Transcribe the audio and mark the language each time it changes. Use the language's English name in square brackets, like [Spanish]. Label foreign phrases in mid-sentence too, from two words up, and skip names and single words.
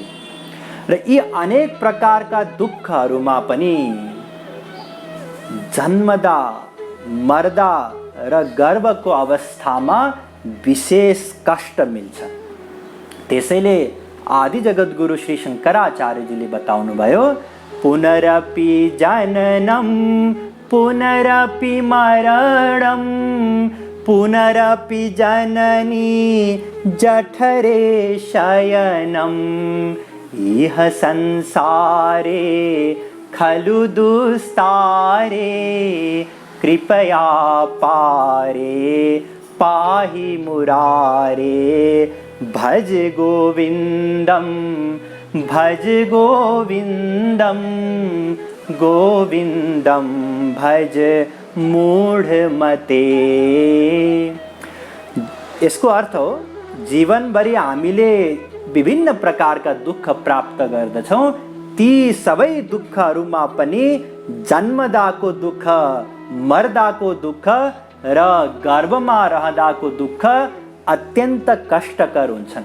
[Nepali] र यी अनेक प्रकारका दुःखहरूमा पनि जन्मदा, मर्दा र गर्भको अवस्थामा विशेष कष्ट मिल्छ। त्यसैले आदि जगद्गुरु श्री शंकराचार्यजीले बताउनु भयो, [Sanskrit] पुनरपि जननम पुनरपि मरणम पुनरपि जननी जठरे शयनम इह संसारे खलु दुस्तारे कृपया पारे पाहि मुरारे भज गोविंदम भज गोविंदम गोविंदम भज मूढमते। [Nepali] यसको अर्थ हो जीवनभरि हामीले विभिन्न प्रकारका दुःख प्राप्त गर्दछौँ। ती सबै दुःखहरूमा पनि जन्मदाको दुःख, मर्दाको दुःख र गर्भमा रहँदाको दुःख अत्यन्त कष्टकर हुन्छन्।